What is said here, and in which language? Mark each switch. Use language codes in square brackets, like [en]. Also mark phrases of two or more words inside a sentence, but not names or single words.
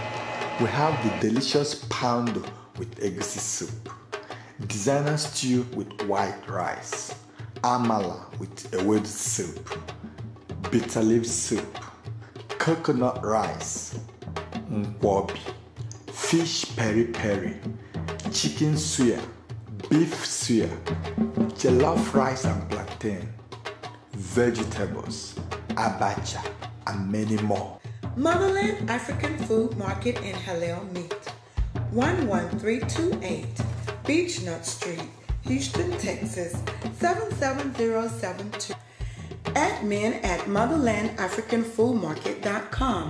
[en] We have the delicious pound with egusi soup, designer stew with white rice, amala with ewedu soup, bitter leaf soup, coconut rice, nkwobi, fish peri-peri, chicken suya, beef suya, jollof rice and plantain, vegetables, abacha, and many more. Motherland African Food Market in Halal Meat, 11328 Beechnut Street, Houston, Texas, 77072. Admin at motherlandafricanfoodmarket.com.